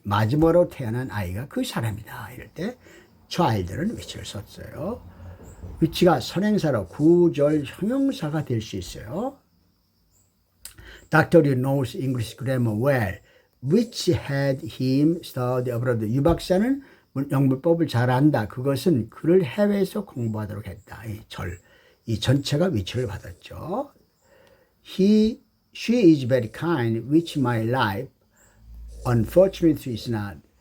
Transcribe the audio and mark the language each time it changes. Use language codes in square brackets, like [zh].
[ko] 마지막으로 태어난 아이가 그 사람이다. 이럴 때 child는 which를 썼어요. which가 선행사로 구절 형용사가 될 수 있어요. [en] Dr. knows English grammar well, which had him study abroad. [ko] 유 박사는 영문법을 잘 안다. 그것은 그를 해외에서 공부하도록 했다. 이 전체가 which를 받았죠. [en] She is very kind, which my life unfortunately is not.